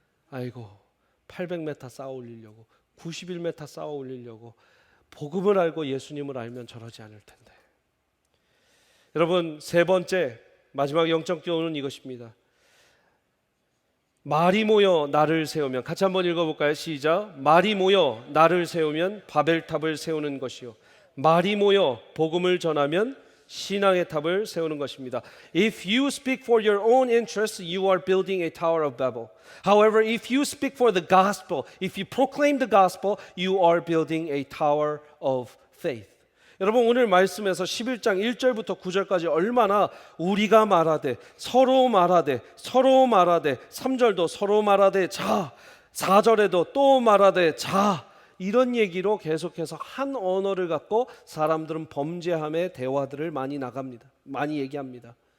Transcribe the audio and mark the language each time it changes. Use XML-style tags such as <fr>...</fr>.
<ko>아이고, 800m 쌓아 올리려고, 91m 쌓아 올리려고, 복음을 알고 예수님을 알면 저러지 않을 텐데. 여러분, 세 번째, 마지막 영적 교훈은 이것입니다. 말이 모여 나를 세우면, 같이 한번 읽어볼까요? 시작. 말이 모여 나를 세우면 바벨탑을 세우는 것이요, 말이 모여 복음을 전하면 신앙의 탑을 세우는 것입니다.</ko> <en>If you speak for your own interests, you are building a tower of Babel. However, if you speak for the gospel, if you proclaim the gospel, you are building a tower of faith.</en> <ko>여러분, 오늘 말씀에서 11장 1절부터 9절까지 얼마나 우리가 말하되 서로 말하되 서로 말하되, 3절도 서로 말하되 자, 4절에도 또 말하되 자, 이런 얘기로 계속해서 한 언어를 갖고 사람들은 범죄함의 대화들을 많이 얘기합니다.</ko>